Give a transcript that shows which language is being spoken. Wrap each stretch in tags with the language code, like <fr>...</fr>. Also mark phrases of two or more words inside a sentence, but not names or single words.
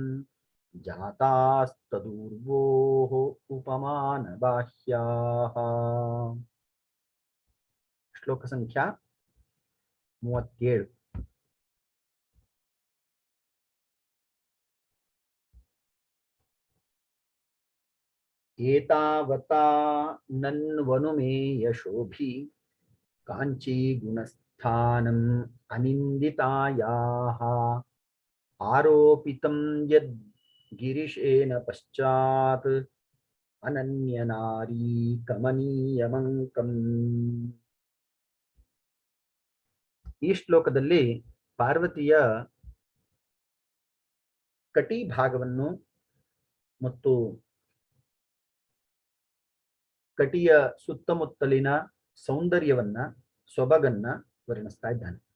<sa>जातास्तदूर्वोः उपमानबाह्याः श्लोक संख्या 37 एतावता नन्वनुमे यशोभि कांची गुणस्थानम् अनिन्दितायाः ಆರೋಪಿತಂ ಯದ್ ಗಿರಿಶೇನ ಪಶ್ಚಾತ್ ಅನನ್ಯನಾರೀ ಕಮನೀಯಮಂಕಂ.</sa> <kn>ಈ ಶ್ಲೋಕದಲ್ಲಿ ಪಾರ್ವತಿಯ ಕಟಿ ಭಾಗವನ್ನು ಮತ್ತು ಕಟಿಯ ಸುತ್ತಮುತ್ತಲಿನ ಸೌಂದರ್ಯವನ್ನ, ಸೊಬಗನ್ನ ವರ್ಣಿಸ್ತಾ ಇದ್ದಾನೆ.</kn>